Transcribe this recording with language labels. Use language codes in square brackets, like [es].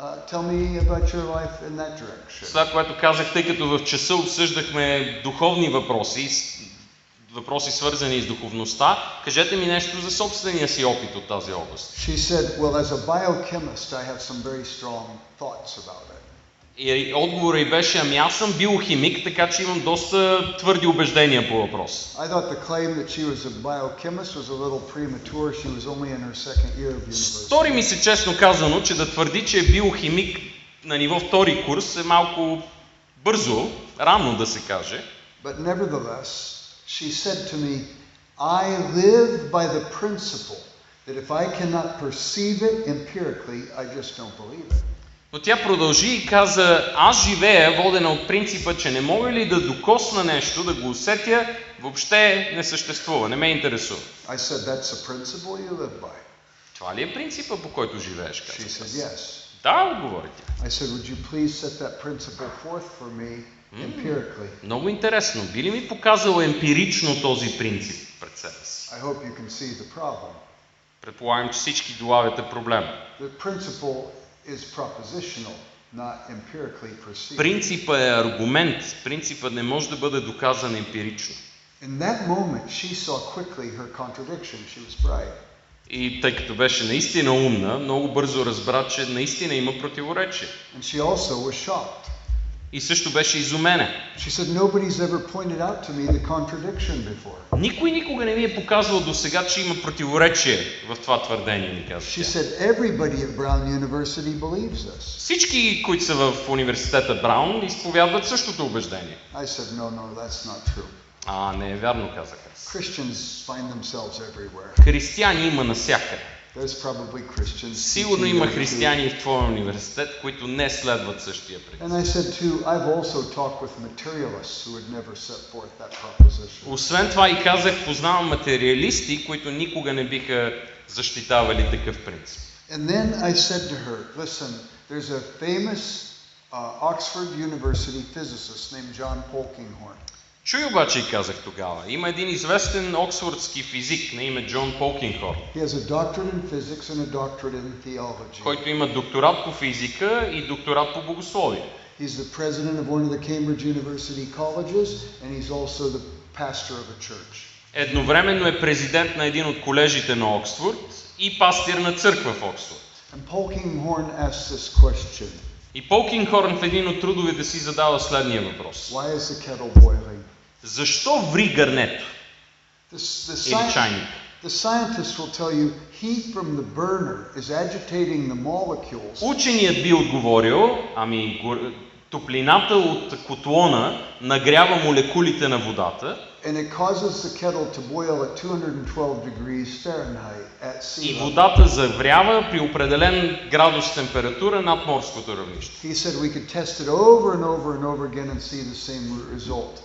[en] Tell me about your life in that direction." [bg] След което казах, тъй като в часа обсъждахме духовни въпроси, въпроси свързани с духовността, кажете ми нещо за собствения си опит от тази област. [en] She said, "Well, as a biochemist, I have some very strong thoughts about it." [bg] И отговорът й беше, ами аз съм биохимик, така че имам доста твърди убеждения по въпрос. [en] I thought the claim that she was a biochemist was a little premature. She was only in her second year of university. [bg] Стори ми се честно казано, че да твърди, че е биохимик на ниво втори курс е малко бързо, рано да се каже. [en] But nevertheless, she said to me, "I live by the principle that if I cannot perceive it empirically, I just don't believe it." [bg] Но тя продължи и каза, аз живея водена от принципа, че не мога ли да докосна нещо, да го усетя, въобще не съществува, не ме интересува. [en] I said, "That's the principle you live by." [bg] Това ли е принципа, по който живееш? [en] She [bg] Каза. [en] said, "Yes." [bg] Да, отговори тя. [en] I said, "Would you please set that principle forth for me empirically?" [bg] Много интересно. Би ли ми показала емпирично този принцип пред себе си? [en] I hope you can see the problem. [bg] Предполагам, че всички долавяте проблема. [en] The principle is propositional, not empirically perceived. [bg] Принципът е аргумент. Принципът не може да бъде доказан емпирично. [en] In that moment, she saw quickly her contradiction. She was bright. [bg] И тъй като беше наистина умна, много бързо разбра, че наистина има противоречие. [en] And she also was shocked. [bg] И също беше изумена. [en] She said, "Nobody's ever pointed out to me the contradiction before." [bg] Никой никога не ми е показвал до сега, че има противоречие в това твърдение, ми каза [en] She [bg] тя. [en] said, "Everybody at Brown University believes this." [bg] Всички, които са в университета Браун, изповядват същото убеждение. [en] I said, "No, that's not true. [bg] Не е вярно, казах аз. [en] Christians find themselves everywhere. [bg] Християни има навсякъде. [en] There's probably Christians. [bg] Сигурно има християни в твоя университет, които не следват същия принцип. [en] And I said too, I've also talked with materialists who would never set forth that proposition. [bg] Освен това и казах, познавам материалисти, които никога не биха защитавали такъв принцип. [en] And then I said to her, "Listen, there's a famous Oxford University physicist named John Polkinghorne. [bg] Чуй обаче и казах тогава, има един известен оксфордски физик на име Джон Полкинхорн, [en] He has a doctorate in physics and a doctorate in theology. [bg] който има докторат по физика и докторат по богословие. [en] He's the president of one of the Cambridge University colleges, and he's also the pastor of a church." [bg] Едновременно е президент на един от колежите на Оксфорд и пастир на църква в Оксфорд. [en] And Polkinghorne asks this question. [bg] И Полкинхорн в един от трудовете си задава следния въпрос. [en] Why is the kettle boiling? [bg] Защо ври гърнето или чайник? [en] The scientist will tell you heat from the burner is agitating the molecules. [bg] Ученият би отговорил, топлината от котлона нагрява молекулите на водата [en] And it causes the kettle to boil at 212 degrees Fahrenheit at sea [bg] и [en] level. [bg] водата заврява при определен градус температура над морското равнище. [en] He said we could test it over and over and over again and see the same result.